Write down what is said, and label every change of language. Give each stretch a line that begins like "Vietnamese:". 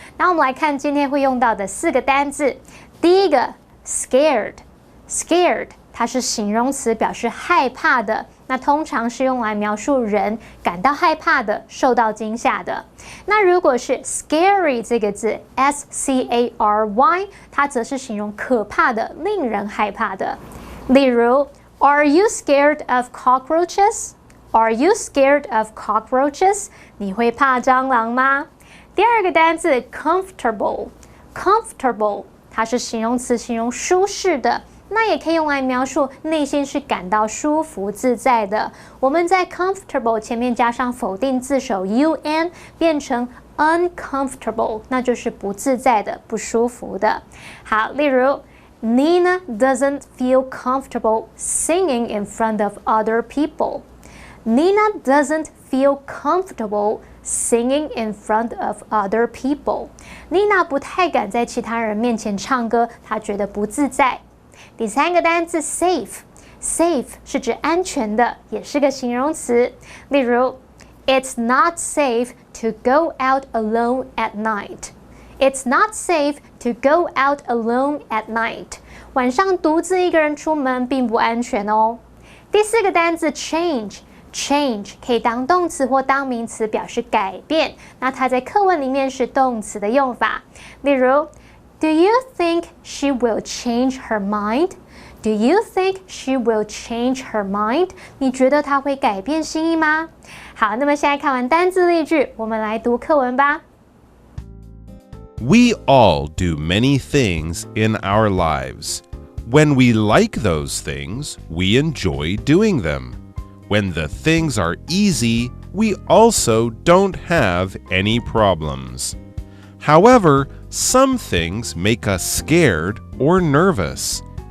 Chinese: 那我们来看今天会用到的4个单字。第一个 ，scared，scared， 它是形容词，表示害怕的。那通常是用来描述人感到害怕的、受到惊吓的。那如果是 scary 这个字 ，S-C-A-R-Y， 它则是形容可怕的、令人害怕的。例如
English: ，Are you scared of cockroaches? Are you scared of cockroaches?
Chinese: 你会怕蟑螂吗？第二个单字 comfortable，comfortable， 它是形容词，形容舒适的。那也可以用来描述内心是感到舒服自在的。我们在 comfortable 前面加上否定字首 un， 变成 uncomfortable， 那就是不自在的、不舒服的。好，例如
English: Nina doesn't feel comfortable singing in front of other people. Nina doesn't feel comfortable singing in front of other people.
Chinese: Nina 不太敢在其他人面前唱歌，她觉得不自在。第3个单字 safe。 safe 是指安全的，也是个形容词。例如
English: It's not safe to go out alone at night. It's not safe to go out alone at night.
Chinese: 晚上独自一个人出门并不安全哦。第4个单字 change 可以当动词或当名词表示改变，那它在课文里面是动词的用法。例如
English: Do you think she will change her mind? Do you think she will change her mind?
Chinese: 你觉得她会改变心意吗？好，那么现在看完单字例句，我们来读课文吧。
English: We all do many things in our lives. When we like those things, we enjoy doing them. When the things are easy, we also don't have any problems. However, some things make us scared or nervous.